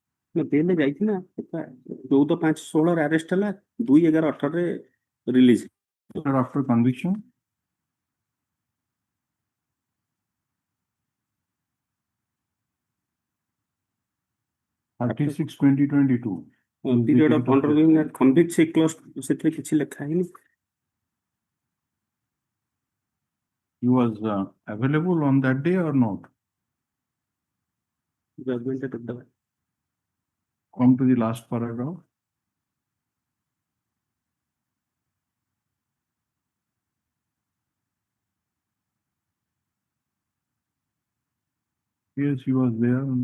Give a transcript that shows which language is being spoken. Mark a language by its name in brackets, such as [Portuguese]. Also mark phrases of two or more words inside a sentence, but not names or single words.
[Odia] ବେଲେ ଯାଇଛି ନା 14/5/16 ଆରେଷ୍ଟ ହେଲା 2/11/18 ରିଲିଜ। [English] After conviction? Thirty-six, 2022. Period of undergoing that convict ସେ clause [Odia] ସେଥିରେ କିଛି ଲେଖା ହେଇନି। [English] He was available on that day or not? Judgment at the Come to the last paragraph. Yes, he was there.